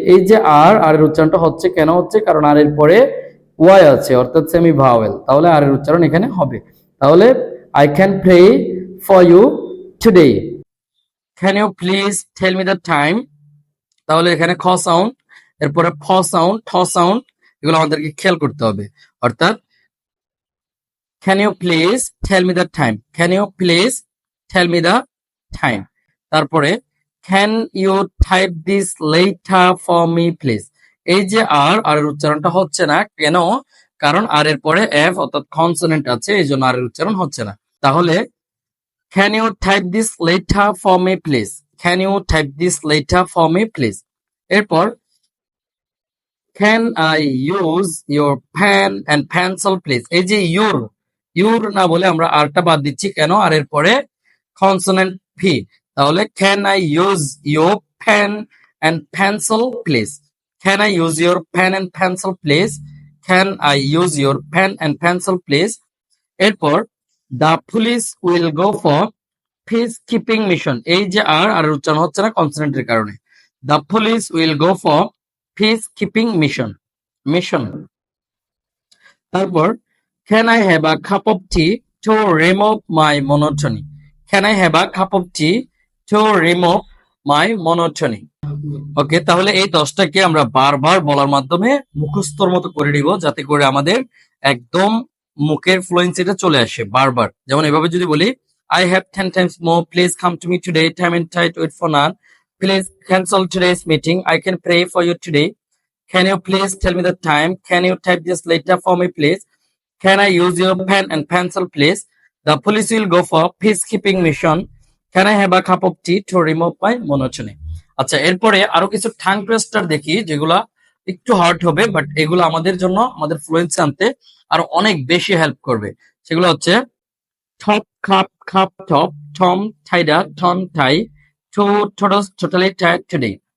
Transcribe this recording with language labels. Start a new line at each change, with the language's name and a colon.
Bangla: এই যে আর এর উচ্চারণটা কেন হচ্ছে, কারণ আর এর পরে ওয়াই আছে, অর্থাৎ সেমি ভাওয়েল, তাহলে আর এর উচ্চারণ এখানে হবে। তাহলে
English: I can pray for you today. Can you please tell me the time,
Bangla: তাহলে এখানে খ সাউন্ড, এরপরে ফ সাউন্ড, ঠ সাউন্ড, এগুলো আমাদেরকে খেয়াল করতে হবে। অর্থাৎ
English: can you please tell me the time, can you please tell me the time।
Bangla: তারপরে
English: can you type this later for me please।
Bangla: এই যে আর এর উচ্চারণটা হচ্ছে না কেন, কারণ আর এর পরে এফ অর্থাৎ কনসোনেন্ট আছে, এই জন্য আর এর উচ্চারণ হচ্ছে না। তাহলে
English: can you type this later for me please, can you type this later for me please।
Bangla: এরপর
English: can I use your pen and pencil please।
Bangla: এই যে ইউর না বলে আমরা আরটা বাদ দিচ্ছি কেন, আর এর পরে কনসোনেন্ট ভি। তাহলে
English: Can I use your pen and pencil please, can I use your pen and pencil please, can I use your pen and pencil please.
Bangla: এরপর
English: The police will go for peacekeeping mission.
Bangla: এই যে আর উচ্চারণ হচ্ছে না কনসোনেন্টের কারণে।
English: The police will go for peacekeeping mission, mission.
Bangla: তারপর
English: can I have a cup of tea to remove my monotony, can I have a cup of tea to remove my monotony।
Bangla: ওকে, তাহলে এই 10টাকে আমরা বারবার বলার মাধ্যমে মুখস্থর মতো করে নিব, যাতে করে আমাদের একদম মুখের ফ্লুয়েন্সিটা চলে আসে বারবার। যেমন এভাবে যদি বলি
English: I have 10 times more, please come to me today, time and tide wait for none, please cancel today's meeting, I can pray for you today, can you please tell me the time, can you type this later for me please, can I use your pen and pencil please, the police will go for peacekeeping mission, can I have a cup of tea to remove my monotony।
Bangla: আচ্ছা, এরপরে আরো কিছু ঠাং twister দেখি যেগুলা একটু hard হবে, but এগুলো আমাদের জন্য আমাদের ফ্লুয়েন্সি আনতে আরো অনেক বেশি হেল্প করবে। সেগুলো টপ খাপ খাপ টপ, টম টাইডা টন টাই, টু টোটস টোটালি টাইড টুডে।